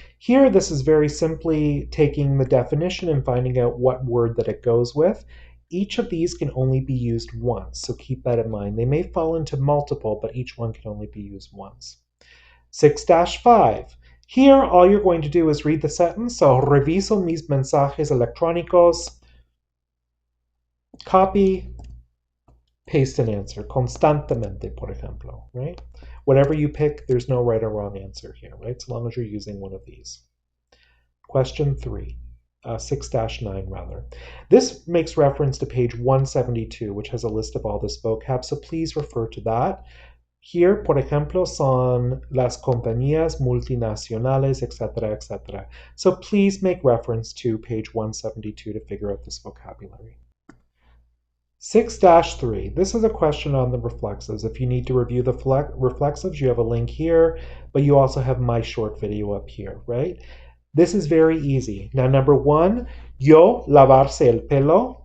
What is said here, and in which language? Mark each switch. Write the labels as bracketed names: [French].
[English] Here, this is very simply taking the definition and finding out what word that it goes with. Each of these can only be used once, so keep that in mind. They may fall into multiple, but each one can only be used once. 6-5. Here, all you're going to do is read the sentence. So, [Spanish] reviso mis mensajes electrónicos. [English] Copy, paste an answer. [Spanish] Constantemente, por ejemplo, [English] right? Whatever you pick, there's no right or wrong answer here, right? So long as you're using one of these. Question 3. 6-9 rather. This makes reference to page 172, which has a list of all this vocab, so please refer to that. Here, [Spanish] por ejemplo, son las compañías multinacionales, etc., etc. [English] So please make reference to page 172 to figure out this vocabulary. 6-3. This is a question on the reflexives. If you need to review the reflexives, you have a link here, but you also have my short video up here, right? This is very easy. Now, number 1, [Spanish] yo lavarse el pelo.